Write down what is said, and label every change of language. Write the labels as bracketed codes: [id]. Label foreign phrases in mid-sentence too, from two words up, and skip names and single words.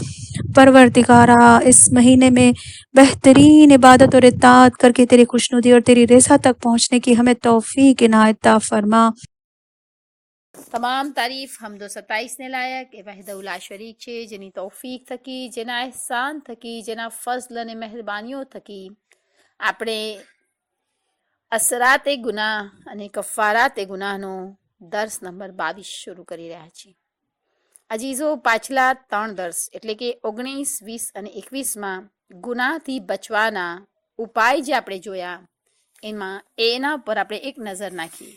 [ur] پروردگارا اس مہینے میں بہترین عبادت اور اطاعت کر کے تیری خوشنودی اور تیری رضا تک پہنچنے کی ہمیں توفیق عنایت عطا فرما. [gu] તમામ તારીફ હમ્દ વ સતાઈશ ને લાયક કે [ar] وحدہ لا شریک [gu] છે, જેની તૌફીક થકી, જેના એહસાન થકી, જેના ફઝલ ને મહેરબાનીઓ થકી આપણે અસરાતે ગુનાહ અને કફારાતે ગુનાહનો દર્સ નંબર 22 શરૂ કરી રહ્યા છીએ. અજીઝો પાછલા 3 દર્સ એટલે કે 19, 20 અને 21માં ગુનાહથી બચવાના ઉપાય જે આપણે જોયા એના પર આપણે એક નજર નાખીએ.